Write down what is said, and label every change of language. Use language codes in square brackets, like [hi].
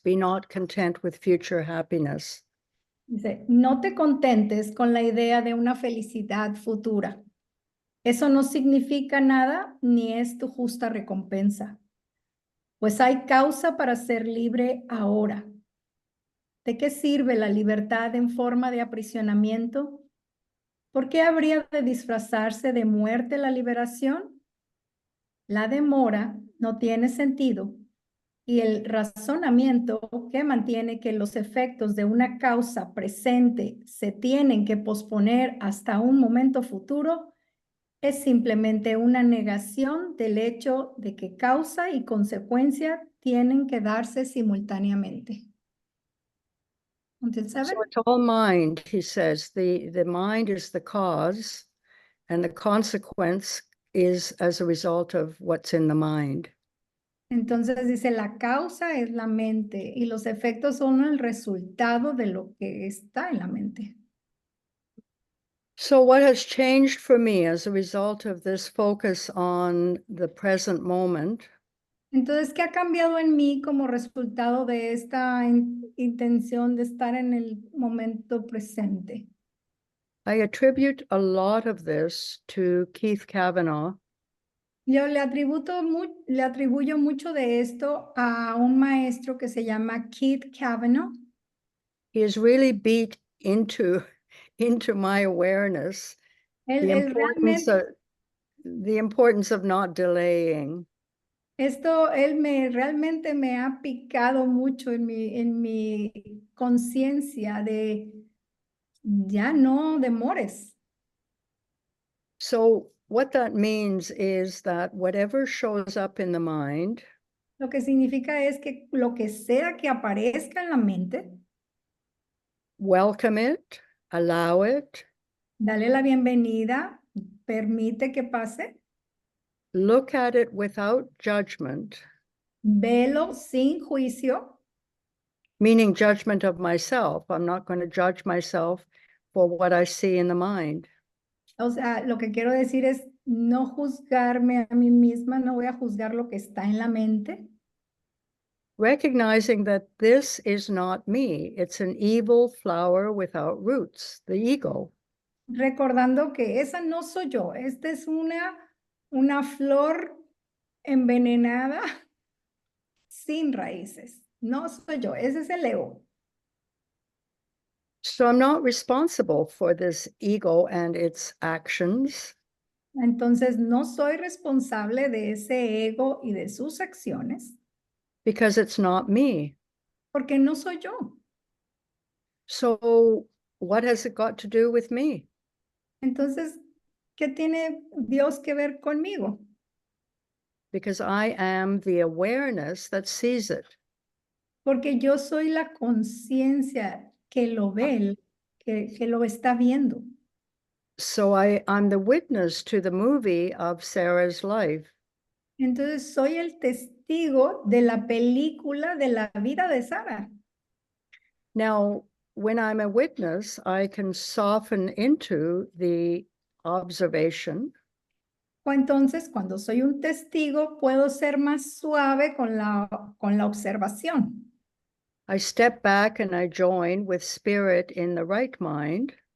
[en] Be not content with future happiness. [es] Dice, no te contentes con la idea de una felicidad futura. Eso no significa nada ni es tu justa recompensa. Pues hay causa para ser libre ahora. ¿De qué sirve la libertad en forma de aprisionamiento? ¿Por qué habría de disfrazarse de muerte la liberación? La demora no tiene sentido y el razonamiento que mantiene que los efectos de una causa presente se tienen que posponer hasta un momento futuro es simplemente una negación del hecho de que causa y consecuencia tienen que darse simultáneamente. [en] Until 7? So it's all mind, he says. The mind is the cause, and the consequence is as a result of what's in the mind. [es] Entonces dice, la causa es la mente y los efectos son el resultado de lo que está en la mente. [en] So what has changed for me as a result of this focus on the present moment? [es] Entonces, ¿qué ha cambiado en mí como resultado de esta intención de estar en el momento presente? [en] I attribute a lot of this to Keith Kavanaugh. [es] Yo le atribuyo mucho de esto a un maestro que se llama Keith Kavanaugh. [en] He has really beat into my awareness [es] Él realmente, [en] the importance of not delaying. [es] él realmente me ha picado mucho en mi conciencia de ya no demores. [en] So what that means is that whatever shows up in the mind, [es] Lo que significa es que lo que sea que aparezca en la mente, [en] welcome it, allow it, [es] dale la bienvenida, permite que pase, [en] look at it without judgment, [es] velo sin juicio, [en] meaning judgment of myself. I'm not going to judge myself for what I see in the mind. [es] o sea, lo que quiero decir es no juzgarme a mí misma, no voy a juzgar lo que está en la mente, [en] Recognizing that this is not me. It's an evil flower without roots, the ego. [es] recordando que esa no soy yo, esta es una flor envenenada sin raíces, no soy yo, ese es el ego. [en] So I'm not responsible for this ego and its actions. [es] Entonces no soy responsable de ese ego y de sus acciones [en] Because it's not me. [es] porque no soy yo. [en] So what has it got to do with me? [es] Entonces, ¿qué tiene Dios que ver conmigo? [en] Because I am the awareness that sees it. [es] Porque yo soy la conciencia que lo ve, que lo está viendo. [en] So I'm the witness to the movie of Sarah's life. [es] Entonces soy el testigo de la película de la vida de Sara. [en] Now, when I'm a witness, I can soften into the observation. [es] O entonces, cuando soy un testigo, puedo ser más suave con la observación. [en] I step back and I join with spirit in the right mind.